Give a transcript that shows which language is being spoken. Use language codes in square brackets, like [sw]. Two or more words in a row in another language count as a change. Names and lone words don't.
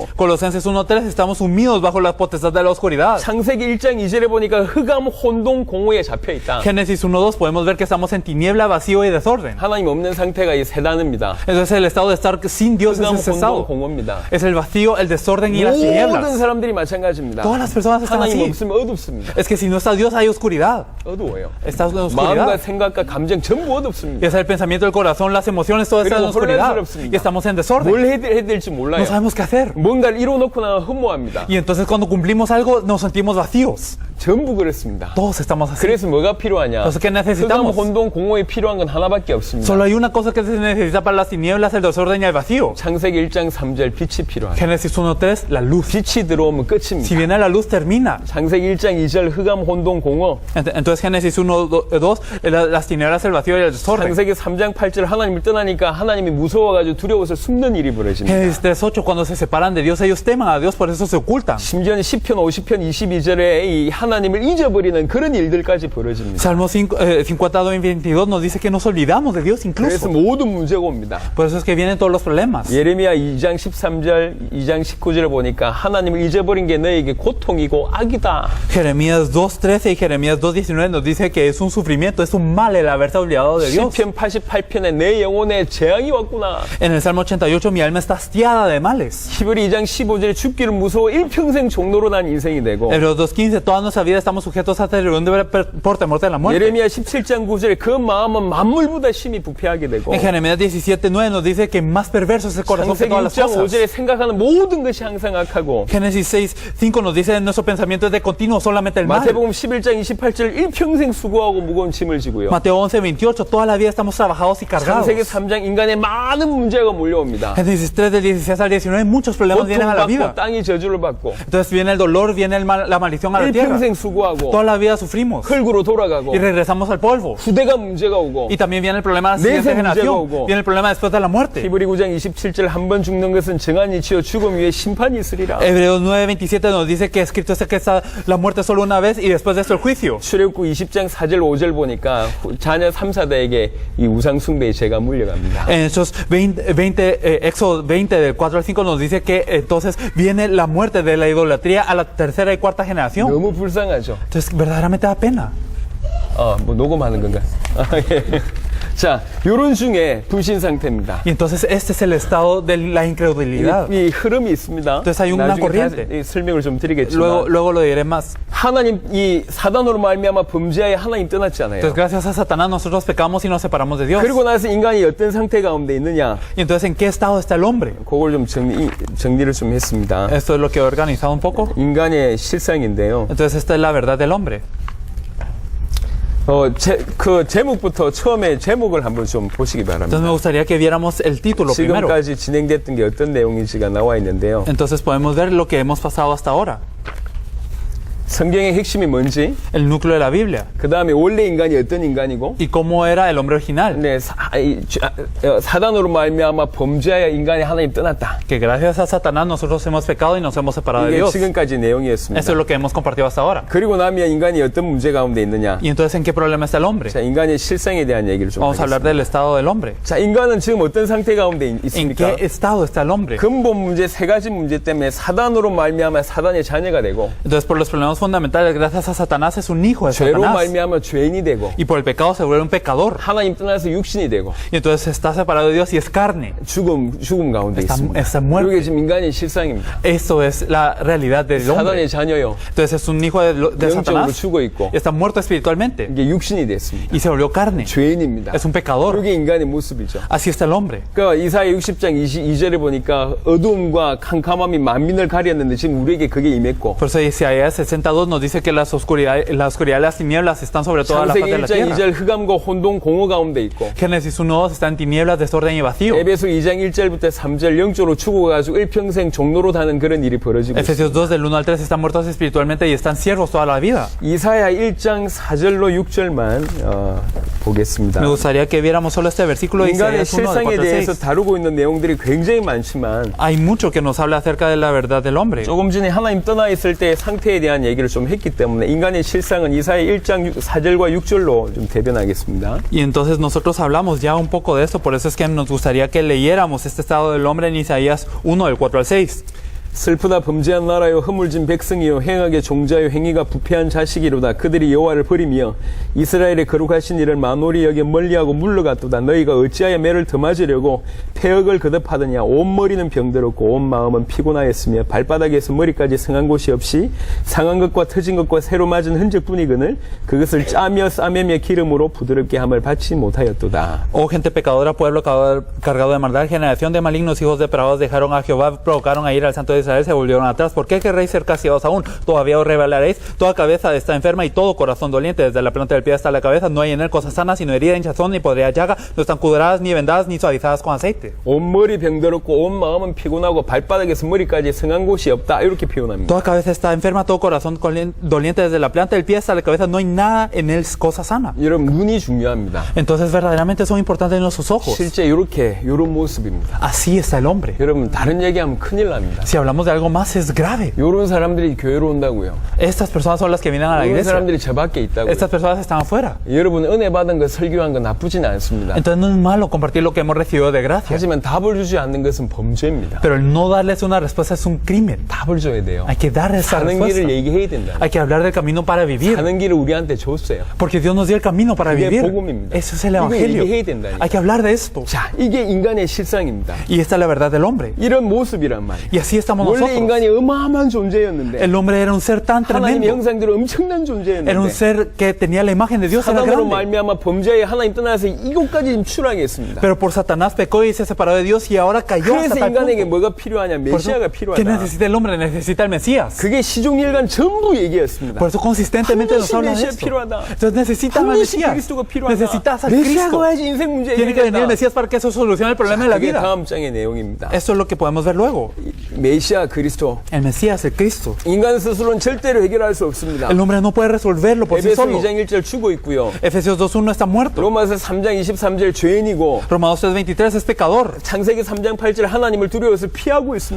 [es] Colosenses 1:3 estamos sumidos bajo la potestad de la oscuridad. [ko] 창세기 1장 2절에 보니까 흑암 혼동 공허에 잡혀 있다. [es] Génesis 1:2 podemos ver que estamos en tiniebla, vacío y desorden. [ko] 하나님 없는 상태가 이 세단입니다. [es] Entonces el estado de estar sin Dios es [ko] 흑암 [es] ese [ko] 혼동 [es] estado. [ko] 공허입니다. [es] Es el vacío, el desorden y las [ko] 모든 [es] tinieblas. [ko] 사람들이 마찬가지입니다. [es] Todas las personas están [ko] 하나님 [es] así. [ko] 없으면 어둡습니다. [es] Es que si no está Dios hay oscuridad. [ko] 어두워요. [es] Está en [ko] 마음과 [es] oscuridad. [ko] 생각과 감정 전부 [es] Y [ko] 어둡습니다. [es] es el pensamiento del corazón, las emociones, todo está en [ko] 그리고 [es] oscuridad. [ko] 혼란스럽습니다. [es] Y estamos en desorden. [ko] 뭘 해야 될지 몰라요. [es] No sabemos qué hacer. [ko] 뭔가를 이뤄놓고 나면 허무합니다. [es] Y entonces cuando cumplimos algo nos sentimos vacíos. [ko] 전부 그렇습니다. [es] Todos estamos así. [ko] 그래서 뭐가 필요하냐? [es] Entonces, ¿qué [ko] 흑암 [es] necesitamos? [ko] 혼동 공허에 필요한 건 하나밖에 없습니다. [es] Solo hay una cosa que se necesita para las tinieblas, el desorden y el vacío. [ko] 창세기 1장 3절 빛이 필요하다. [es] Génesis 1:3, la luz. [ko] 빛이 들어오면 [es] Si [ko] 끝입니다. [es] viene la luz, termina. [ko] 창세기 1장 2절 흑암 혼동 공허. [es] Entonces Génesis 1:2, las tinieblas, el vacío y el desorden. [ko] 창세기 3장 8절 하나님을 떠나니까 하나님이 무서워가지고 두려워서 숨는 일이 벌어집니다. [es] Génesis 3:8, cuando se separan de Dios, ellos teman a Dios, por eso se ocultan. [ko] 심지어는 10편 50편 22절에 이 하나님을 잊어버리는 그런 일들까지 벌어집니다. [es] Salmo 52:22 nos dice que nos olvidamos de Dios [ko] 그래서 [es] incluso. [ko] 모든 문제가 옵니다. [es] Por eso es que vienen todos los problemas. [ko] 예레미야 2장 13절 2장 19절을 보니까 하나님을 잊어버린 게 너에게 고통이고 악이다. [es] Jeremías 2:13 y Jeremías 2:19 nos dice que es un sufrimiento, es un mal el haberse olvidado de Dios. [ko] 시편 88편에 내 영혼에 재앙이 왔구나. [es] En el Salmo 88, mi alma está hastiada de males. [ko] 히브리 2장 15절에 죽기를 무서워 일평생 종로로 난 인생이 되고 [es] Hebreos 2:15, toda nuestra vida estamos sujetos a servidumbre por temor de la muerte. [ko] 예레미야 17장 9절에 그 마음은 만물보다 심히 부패하게 되고 [es] En Jeremías 17:9 nos dice que más perverso es el corazón que [ko] 창세기 [es] todas las [ko] 6장 [es] cosas. [ko] 5절에 생각하는 모든 것이 항상 악하고 [es] Génesis 6:5 nos dice nuestro pensamiento es de continuo solamente el mal. [ko] 마태복음 11장 28절 일평생 수고하고 무거운 짐을 지고요. [es] Mateo 11:28, toda la vida estamos trabajados y cargados. [ko] 창세기 3장 인간의 많은 문제가 몰려옵니다. [es] Génesis 3 del 16 al 19, muchos problemas vienen a la vida. [ko] 고통받고 땅이 저주를 받고 [es] Entonces viene el dolor, viene la maldición a la tierra. [ko] 일평생 수고하고 [es] Toda la vida sufrimos [ko] 흙으로 돌아가고 [es] y regresamos al polvo. [ko] 후대가 문제가 오고 [es] Y también viene el problema de la [ko] 내세 [es] siguiente [ko] 문제가 [es] generación. [ko] 오고. [es] Viene el problema después de la muerte. [ko] 히브리 9장 27절 한 번 죽는 것은 정한이 치여 죽음 위에 심판이 있으리라. [es] Hebreos 9:27 nos dice que escrito está que está la muerte solo una vez y después de esto el juicio. [ko] 출애굽기 20장 4절 5절 보니까 자녀 3사대에게 이 우상 숭배의 죄가 물려갑니다. [es] En esos Éxodo 20 del 4 al 5 nos dice que entonces viene la muerte de la idolatría a la tercera y cuarta generación. [ko] 너무 불쌍하죠. [es] Entonces verdaderamente da pena. [ko] 뭐 녹음하는 건가? 예. 자, 요런 중에 불신 상태입니다. [es] Y entonces este es el estado de la incredulidad. [ko] 이 흐름이 있습니다. [es] Entonces hay una [ko] 나중에 [es] corriente. [ko] 다 설명을 좀 드리겠지만 [es] Luego lo diré más. [ko] 하나님 이 사단으로 말미암아 범죄하에 하나님 떠났잖아요. [es] Entonces gracias a Satanás nosotros pecamos y nos separamos de Dios. [ko] 그리고 나서 인간이 어떤 상태 가운데 있느냐? [es] Y entonces ¿en qué estado está el hombre? [ko] 그걸 좀 정리를 좀 했습니다. [es] Esto es lo que he organizado un poco. [ko] 인간의 실상인데요. [es] Entonces esta es la verdad del hombre. [ko] 그 제목부터 처음에 제목을 한번 좀 보시기 [es] Entonces [ko] 바랍니다. [es] me gustaría que viéramos el título primero. [ko] 지금까지 진행됐던 게 어떤 내용인지가 나와 있는데요. [es] Entonces podemos ver lo que hemos pasado hasta ahora. [ko] 성경의 핵심이 뭔지, [es] El núcleo de la Biblia. [ko] 그 다음에 원래 인간이 어떤 인간이고, [es] Y cómo era el hombre original. [ko] 네, 사단으로 말미암아 범죄하여 인간이 하나님 떠났다. [es] Que gracias a Satanás nosotros hemos pecado y nos hemos separado de [ko] 이게 [es] Dios. [ko] 지금까지 내용이었습니다. [es] Eso es lo que hemos compartido hasta ahora. [ko] 그리고 나면 인간이 어떤 문제 가운데 있느냐? [es] Y entonces ¿en qué problema está el hombre? [ko] 자, 인간의 실상에 대한 얘기를 좀 [es] Vamos a hablar [ko] 하겠습니다. [es] del estado del hombre. [ko] 자, 인간은 지금 어떤 상태 가운데 [es] ¿En [ko] 있습니까? [es] qué estado está el hombre? [ko] 근본 문제 세 가지 문제 때문에 사단으로 말미암아 사단의 자녀가 되고, [es] Entonces por los problemas entendemos fundamentales gracias a Satanás es un hijo de [ko] 죄로 [es] Satanás. [ko] 말미암아 죄인이 되고 [es] Y por el pecado se vuelve un pecador. [ko] 하나님 떠나서 육신이 되고 [es] Y entonces está separado de Dios y es carne. [ko] 죽음 가운데 있습니다. [es] está muerto. [ko] 이게 지금 인간의 실상입니다. [es] Eso es la realidad del hombre. [ko] 사단의 자녀요. [es] Entonces es un hijo de [ko] 영적으로 [es] Satanás [ko] 죽어 있고 [es] y está muerto espiritualmente [ko] 이게 육신이 됐습니다. [es] y se volvió carne. [ko] 죄인입니다. [es] Es un pecador. [ko] 이게 인간의 모습이죠. [es] Así está el hombre. [ko] 그러니까 이사야 60장 22절에 보니까 어두움과 캄캄함이 만민을 가렸는데 지금 우리에게 그게 임했고 [es] Por eso Isaías 62 nos dice que la oscuridad y las tinieblas están sobre toda la faz [ko] 창세기 [es] de la [ko] 1장 [es] tierra. [ko] 2절 흑암과 혼동 공허 가운데 있고 [es] Génesis 1.2 está en tinieblas, desorden y vacío. [ko] 에베소 2장 1절부터 3절 영적으로 죽어가지고 일평생 종로로 다는 그런 일이 벌어지고 있습니다. [es] Efesios 2 del 1 al 3 están muertos espiritualmente y están siervos toda la vida. [ko] 이사야 1장 4절로 6절만 보겠습니다. [es] Me gustaría que viéramos solo este versículo de [ko] 인간의 [es] Isaías 1 del [ko] 실상에 [es] 4 al [ko] 대해서 [es] 6. [ko] 다루고 있는 내용들이 굉장히 많지만 [es] Hay mucho que nos habla acerca de la verdad del hombre. [ko] 조금 전에 하나님 떠나 있을 때의 상태에 대한 얘기를 좀 했기 때문에 인간의 실상은 이사야 1장 4절과 6절로 좀 대변하겠습니다. [es] Y entonces nosotros hablamos ya un poco de esto, por eso es que nos gustaría que leyéramos este estado del hombre en Isaías 1 del 4 al 6. [ko] 슬프다 범죄한 나라요 허물진 백성이요 행하게 종자요 행위가 부패한 자식이로다. 그들이 여호와를 버리며 이스라엘의 거룩하신 이를 만홀히 여겨 멀리하고 물러갔도다. 너희가 어찌하여 매를 더 맞으려고 폐역을 거듭하더냐. 온 머리는 병들었고 온 마음은 피곤하였으며 발바닥에서 머리까지 성한 곳이 없이 상한 것과 터진 것과 새로 맞은 흔적뿐이거늘 그것을 짜며 싸매며 기름으로 부드럽게 함을 받지 못하였도다. [es] Oh gente pecadora, pueblo cargado de maldad, generación de malignos, hijos depravados, dejaron a Jehová, provocaron a ir al Santo de Israel, se volvieron atrás. ¿Por qué querréis ser castigados aún? Todavía os rebelaréis. Toda cabeza está enferma y todo corazón doliente, desde la planta del pie hasta la cabeza. No hay en él cosa sana, sino herida, hinchazón, ni podría llaga. No están curadas, ni vendadas, ni suavizadas con aceite. [ko] 온 머리 병들었고 온 마음은 피곤하고 발바닥에서 머리까지 성한 곳이 없다. 이렇게 표현합니다. [es] Toda cabeza está enferma, todo corazón doliente, desde la planta del pie hasta la cabeza. No hay nada en él cosa sana. [ko] 여러분 눈이 중요합니다. [es] Entonces verdaderamente son importantes nuestros ojos. [ko] 실제 이런 모습입니다. [es] Así está el hombre. [ko] 여러분 다른 얘기하면 큰일 납니다. [es] Si hablamos de algo más es grave. [ko] 이런 사람들이 교회로 온다고요. [es] Estas personas son las que vienen a la [ko] 이런 [es] iglesia. [ko] 사람들이 저 밖에 있다고요. [es] Estas personas están afuera. [ko] 여러분 은혜 받은 거 설교한 거 나쁘진 않습니다. [es] Entonces no es malo compartir lo que hemos recibido de gracia. [ko] 하지만 답을 주지 않는 것은 범죄입니다. [es] Pero el no darles una respuesta es un crimen. [ko] 답을 줘야 돼요. [es] Hay que darles esa [ko] 사는 [es] respuesta. [ko] 길을 얘기해야 된다. [es] Hay que hablar del camino para vivir. [ko] 사는 길을 우리한테 줬어요. [es] Porque Dios nos dio el camino para [ko] 그게 [es] vivir. [ko] 복음입니다. [es] Eso es el [ko] 이거 [es] evangelio. [ko] 얘기해야 된다니까. [es] Hay que hablar de esto. [ko] 자, 이게 인간의 실상입니다. [es] Y esta es la verdad del hombre. [ko] 이런 모습이란 말이에요. [es] Y así estamos [ko] 원래 [es] nosotros. [ko] 인간이 어마어마한 존재였는데 [es] El hombre era un ser tan [ko] 하나님의 [es] tremendo. [ko] 형상대로 엄청난 [es] Era un [ko] 존재였는데 [es] ser que tenía la imagen de Dios, era [ko] 사단으로 [es] grande. [ko] 말미암아 범죄에 하나님 떠나서 이곳까지 추락했습니다. [es] Pero por Satanás pecó y se separó de Dios y ahora cayó hasta [ko] 그래서 [es] tal [ko] 인간에게 [es] punto. [ko] 뭐가 필요하냐? [es] Por eso, [ko] 메시아가 [es] ¿qué [ko] 필요하다. [es] necesita el hombre? Necesita el Mesías. [ko] 그게 시종일관 전부 얘기였습니다. [es] Por eso consistentemente nos [ko] 반드시 [es] habla de [ko] 메시아 [es] esto. [ko] 필요하다. [es] Entonces necesitas al [ko] 반드시 [es] Mesías. [ko] 그리스도가 필요하다. [es] Necesitas al [ko] 메시아가 [es] Cristo. [ko] 와야지 인생 문제 [es] Tiene que venir el [ko] 해결된다. [es] Mesías para que eso solucione el problema de la [ko] 그게 [es] vida. [ko] 다음 장의 내용입니다. [es] Eso es lo que podemos ver luego. [ko] 메시아 그리스도. [es] El Mesías, el Cristo. [ko] 인간 스스로는 절대로 해결할 수 없습니다. [es] El hombre no puede resolverlo por sí [ko] 에베소 [es] solo. [ko] 2장 1절 죽어 있고요. [es] Efesios 2.1 está muerto. [ko] 로마서 3장 23절 죄인이고 [es] Romanos 3.23 es pecador. [ko] 창세기 3장 8절 하나님을 두려워서 피하고 있습니다.